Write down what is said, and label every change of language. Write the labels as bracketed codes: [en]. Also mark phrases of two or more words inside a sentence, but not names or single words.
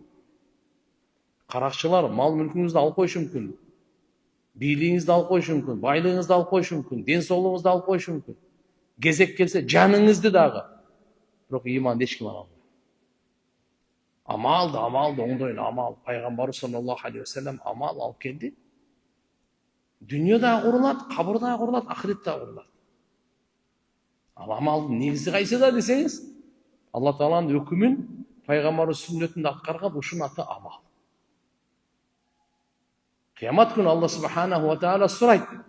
[ky] Каракчылар мал мүлкүңүздү алып коюшу мүмкүн. Бийлигиңизди алып коюшу мүмкүн, байлыгыңызды алып коюшу мүмкүн, ден соолугуңузду алып коюшу мүмкүн. Кезек келсе жаныңызды дагы. Бирок иманды эч ким ала албайт. Амалды оңдойлу амал. Пайгамбар [ar] صلى الله عليه وسلم [ky] амал алып келди. Дүнүйө да курулат, кабыр да курулат, ахирет да курулат. Ал амалдын негизи кайсыда десеңиз, Алла Тааланын өкүмүн, пайгамбардын сүннөтүндө аткарган ушунун аты амал. Кыямат күнү Алла [ar] سبحانه وتعالى [ky] сурайт.